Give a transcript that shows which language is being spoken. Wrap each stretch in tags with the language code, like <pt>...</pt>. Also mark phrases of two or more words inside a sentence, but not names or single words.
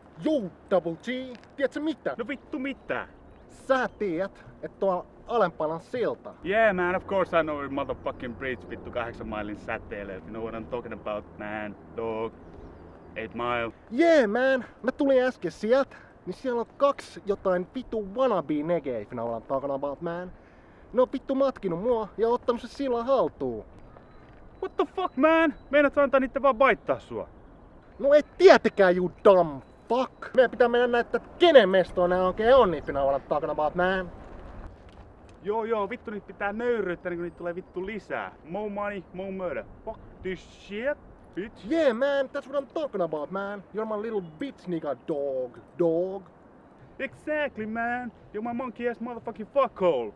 <fi>Juu, Double G, tiedätkö mitä? No vittu mitä? Sä tiedät, että tuolla alempana silta.</fi> <en>Yeah man, of course I know your motherfucking bridge</en> <fi>vittu 8 mailin säteelle.</fi> <en>You know what I'm talking about, man, dog. 8 mile. Yeah man,</en> <fi>mä tulin äsken sieltä, niin siellä on 2 jotain vittu wannabe negeif, mä ollaan</fi> <en>talking about man.</en> <fi>Ne on vittu matkinut mua ja ottanut se sillan haltuun.</fi> <en>What the fuck man?</en> <fi>Meinaat sä antaa niitten vaan baittaa sua? No et tietenkään</fi> <en>you dumb fuck.</en> <fi>Meidän pitää mennä näyttää, kenen mestoa nää oikein on, niin mä ollaan</fi> <en>talking about man.</en> <fi>Joo, vittu niitä pitää nöyryyttää niin kun niitä tulee vittu lisää.</fi> <en>More money, more murder. Fuck this shit, bitch. Yeah man, that's what I'm talking about man. You're my little bitch nigga dog. Exactly man. You're my monkey ass motherfucking fuckhole.</en>